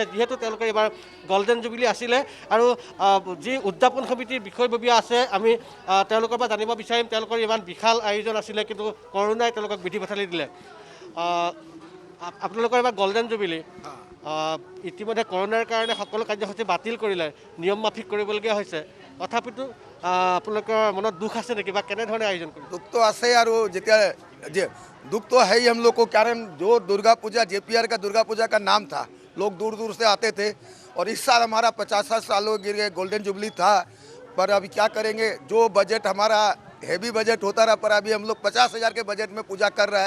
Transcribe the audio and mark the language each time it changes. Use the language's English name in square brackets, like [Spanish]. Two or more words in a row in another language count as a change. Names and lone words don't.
[Assamese] যিহেতু তেওঁলোকে এইবাৰ [English] golden jubilee [Assamese] আছিলে আৰু যি উদযাপন সমিতিৰ বিষয়ববীয়া আছে, আমি তেওঁলোকৰ পৰা জানিব বিচাৰিম তেওঁলোকৰ ইমান বিশাল আয়োজন আছিলে, কিন্তু কৰোনাই তেওঁলোকক বিধি পথালি দিলে। আপোনালোকৰ এবাৰ [English] golden jubilee [Assamese] ইতিমধ্যে কৰোনাৰ কাৰণে সকলো কাৰ্যসূচী বাতিল কৰিলে, নিয়ম মাফিক কৰিবলগীয়া হৈছে। তথাপিতো আপোনালোকৰ মনত দুখ আছে নেকি বা কেনেধৰণে আয়োজন কৰিছে? [Hindi] दुख तो आसे यार वो दुख तो है ही हम लोग को, कारण जो दुर्गा पूजा JPR का दुर्गा पूजा का नाम था, लोग दूर दूर से आते थे। और इस साल हमारा 50 सालों गिर गए, [English] golden jubilee [Hindi] था। पर अभी क्या करेंगे, जो बजट हमारा [English] heavy budget [Hindi] होता रहा, पर अभी हम लोग 50,000 के बजट में पूजा कर रहा है।